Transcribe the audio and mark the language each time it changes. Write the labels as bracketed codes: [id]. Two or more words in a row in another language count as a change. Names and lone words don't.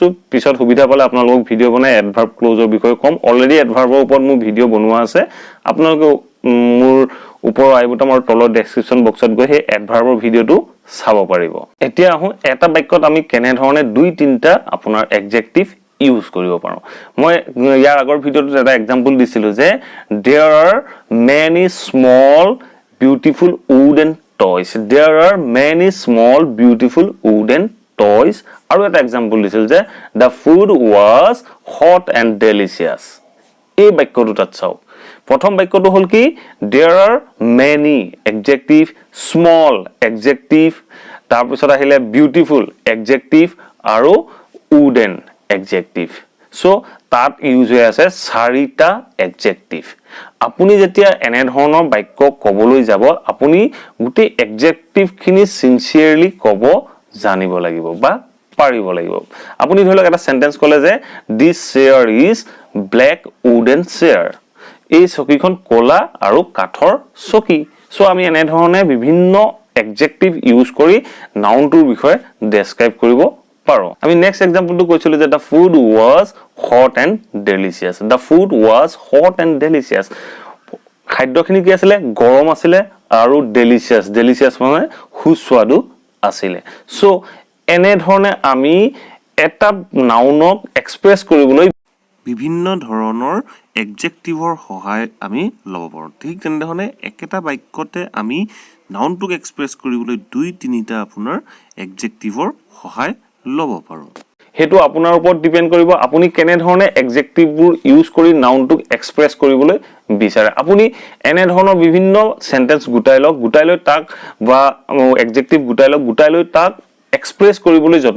[as] পিছত সুবিধা পালে আপোনালোকক ভিডিও বনাই [en] adverb clause [as] বিষয়ে কম অলৰেডি এডভার্বৰ ওপৰত মোৰ ভিডিও বনোৱা আছে আপোনালোকে মোৰ ওপৰৰ [en] i button [as] আৰু তলৰ [en] description box [as] গৈ হে এডভার্বৰ ভিডিওটো চাব পাৰিব এতিয়া আহো এটা বাক্যত আমি কেনে ধৰণে দুই তিনটা আপোনাৰ এডজেক্টিভ ইউজ কৰিব পাৰো মই ইয়াৰ আগৰ ভিডিওটোত এটা এক্সাম্পল দিছিলো যে [en] there are many small beautiful wooden toys [as] আৰু এটা এক্সাম্পল দিছিল যে [en] the food was hot and delicious [as] এই বাক্যটোত চাও প্ৰথম বাক্যটো হল কি [en] there are many adjective small adjective [as] তাৰ পিছত আহিলে [en] beautiful adjective [as] আৰু [en] wooden adjective so [as] তাত ইউজ হৈ আছে চাৰিটা adjective আপুনি যেতিয়া এনে ধৰণৰ বাক্য কবলৈ যাব আপুনি গুটি adjective খিনি সিনসিয়াৰলি কব জানিব লাগিব বা পাৰিব লাগিব আপুনি ধৰি লওক এটা সেন্টেন্স কলে যে [en] this chair is black wooden chair [as] এই চকীখন কোলা আৰু কাঠৰ চকী সো আমি এনে ধৰণে বিভিন্ন adjective ইউজ কৰি নাউনটোৰ বিষয়ে ডেসক্ৰাইব কৰিব পাৰো আমি নেক্সট এক্সাম্পলটো কৈছিলো যে [en] the food was hot and delicious [as] খাদ্যখিনি কি আছিল গৰম আছিল আৰু delicious মানে সুস্বাদু আছিল সো এনে ধৰণে আমি এটা নাউনক এক্সপ্ৰেছ কৰিবলৈ বিভিন্ন ধৰণৰ এডজেক্টিভৰ সহায় আমি লব পাৰো ঠিক তেনেধৰণে একেটা বাক্যতে আমি নাউনটোক এক্সপ্ৰেছ কৰিবলৈ দুই তিনিটা আপোনাৰ এডজেক্টিভৰ সহায় লব পাৰো হেতু আপোনাৰ ওপৰত ডিপেন্ড কৰিব আপুনি কেনে ধৰণে এডজেক্টিভবোৰ ইউজ কৰি নাউনটোক এক্সপ্ৰেছ কৰিবলৈ বিচাৰে আপুনি এনে ধৰণৰ বিভিন্ন সেন্টেন্স গুটাই লৈ তাক বা এডজেক্টিভ গুটাই লৈ তাক এক্সপ্ৰেছ কৰিবলৈ যত্ন